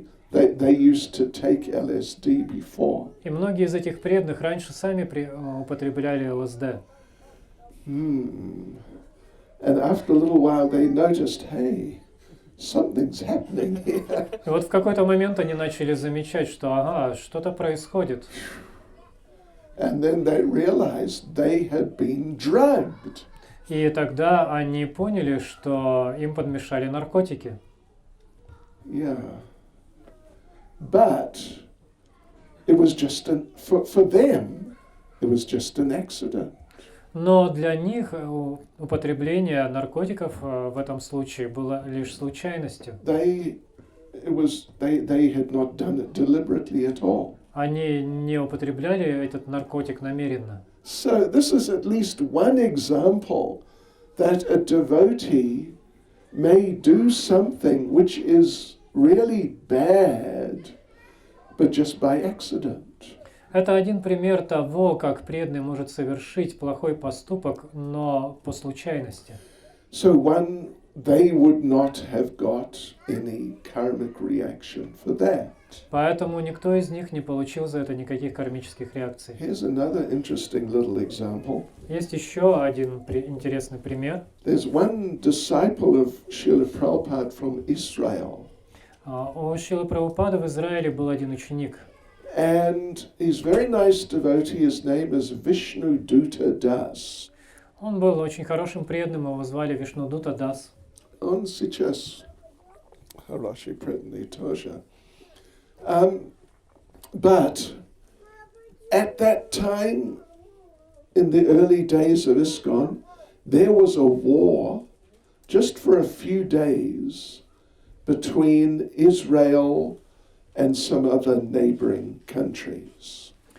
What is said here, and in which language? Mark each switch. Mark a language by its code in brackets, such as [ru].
[en] They used to take LSD before. [ru] И многие из этих преданных раньше сами употребляли ЛСД. [en] And after a little while they noticed, hey, something's happening here. [ru] И вот в какой-то момент они начали замечать, что ага, что-то происходит. [en] And then they realized they had been drugged. [ru] И тогда они поняли, что им подмешали наркотики. [en] Yeah. But it was just for them, it was just an accident. [ru] Но для них употребление наркотиков в этом случае было лишь случайностью. [en] They had not done it deliberately at all. [ru] Они не употребляли этот наркотик намеренно. [en] So this is at least one example that a devotee may do something which is really bad, but just by accident. [ru] Это один пример того, как преданный может совершить плохой поступок, но по случайности. [en] So they would not have got any karmic reaction for that. [ru] Поэтому никто из них не получил за это никаких кармических реакций. [en] Here's another interesting little example. [ru] Есть еще один интересный пример. [en] There's one disciple of Srila Prabhupada from Israel. [ru] У Шрилы Прабхупады в Израиле был один ученик. [en] And he's very nice devotee. His name is Vishnu Duta Das. [ru] Он был очень хорошим преданным, его звали Вишнудута Дас. Он сейчас хороший преданный тоже. [en] But at that time, in the early days of ISKCON, there was a war just for a few days between Israel and some other neighboring countries.